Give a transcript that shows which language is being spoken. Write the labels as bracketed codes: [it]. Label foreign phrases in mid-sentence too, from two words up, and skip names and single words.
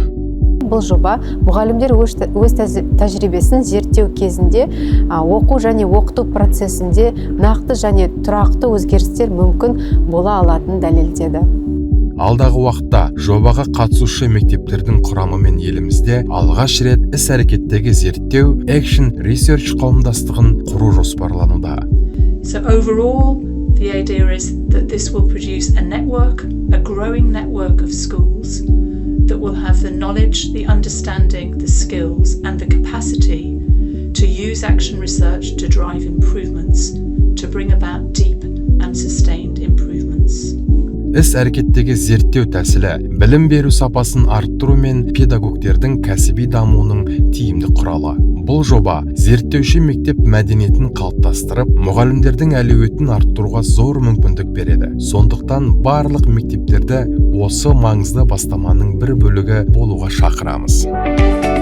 [kk] Бұл жоба мұғалімдер өз тәжірибесін зерттеу кезінде оқу және оқыту процесінде нақты және тұрақты өзгерістер мүмкін бола алатынын дәлелдеді. алдағы уақытта жобаға қатысушы мектептердің құрамымен елімізде алғаш рет іс-әрекеттегі зерттеу [en] Action Research [kk] қауымдастығын құру жоспарлануда. [en] So overall, the idea is that this will produce a network, a growing network of schools that will have the knowledge, the understanding, the skills and the capacity to use action research to drive improvements, to bring about deep and sustained improvements. [kk] Іс-әрекеттегі зерттеу тәсілі білім беру сапасын арттыру мен педагогтердің кәсіби дамуының тиімді құралы. Бұл жоба зерттеуші мектеп мәдениетін қалыптастырып, мұғалімдердің әлеуетін арттыруға зор мүмкіндік береді. Сондықтан барлық мектептерді осы маңызды бастаманың бір бөлігі болуға шақырамыз.